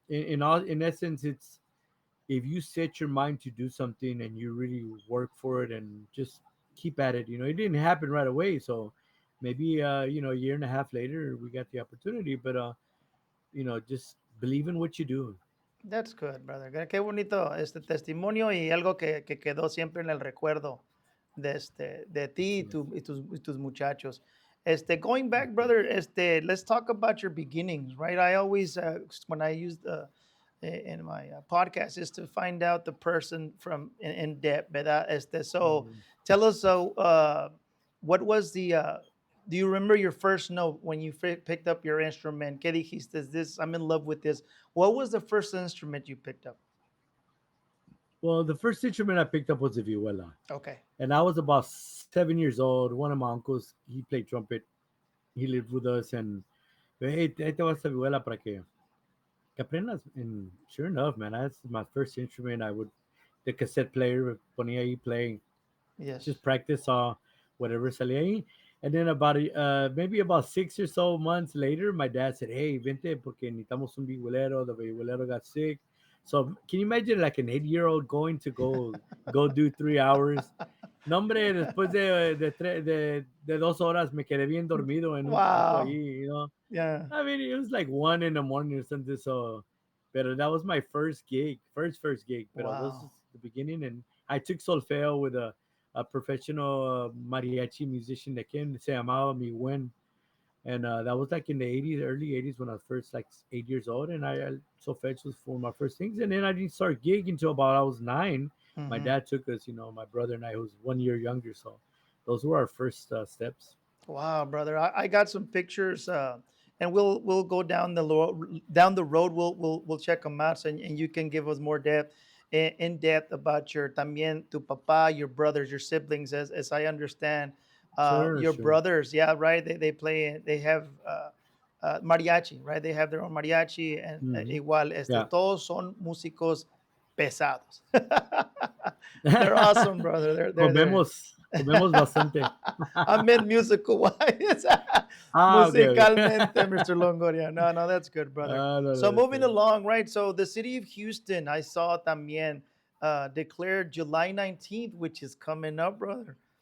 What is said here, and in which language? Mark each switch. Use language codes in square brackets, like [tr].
[en] in essence, it's if you set your mind to do something and you really work for it and just keep at it. It didn't happen right away, so maybe a year and a half later we got the opportunity, but just believe in what you do. That's good, brother. [es] Qué bonito este testimonio y algo que quedó siempre en el recuerdo de ti [en] Yes. [es] y tus muchachos. [en] Going back, brother, let's talk about your beginnings, right? I always, when I use in my podcast is to find out the person from in depth. [es] ¿Verdad? So Mm. [en] tell us, what was the? Do you remember your first note when you picked up your instrument? [es] ¿Qué dijiste? [en] This, I'm in love with this. What was the first instrument you picked up? Well, the first instrument I picked up was a vihuela, Okay. and I was about 7 years old. One of my uncles, he played trumpet. He lived with us, and hey, [es] ahí te va esta vihuela para que aprendas. [en] And sure enough, man, that's my first instrument. The cassette player, [es] ponía ahí [en] playing, Yes. just practice whatever [es] salía ahí. [en] And then maybe about 6 or so months later, my dad said, "Hey, [es] vente porque necesitamos un vihuelero. [en] The vihuelero got sick." So can you imagine like an 8-year-old going to go do 3 hours? No, hombre, después de 2 horas me quedé bien dormido en un cuarto Wow. ahí, you know. Yeah. I mean, it was like 1 in the morning or something. So, but that was my first gig, first gig. But those Wow. was the beginning, and I took solfeo with a professional mariachi musician that came. [es] Se llamaba [en] Mi Wen, and that was like in the '80s, early '80s when I was first like 8 years old, and I solfege was for my first things, and then I didn't start gigging until about I was 9. My Hmm. dad took us, my brother and I, who's 1 year younger, so those were our first steps. Wow, brother. I got some pictures, and we'll go down the road. We'll check them out, and you can give us more depth, in depth about your [es] también tu papá, [en] your brothers, your siblings. As I understand, Sure, your sure. brothers, yeah, right. They play. They have mariachi, right? They have their own mariachi, and Hmm. [es] igual, [en] Yeah. [es] todos son músicos pesados. [en] They're awesome, brother. They're [es] Comemos bastante. [en] I meant musical wise. Okay, okay. [es] Musicalmente, Mr. Longoria. [en] No, no, that's good, brother. No, no, that's moving good. along, right? So the city of Houston, I saw también declared July 19th, which is coming up, brother.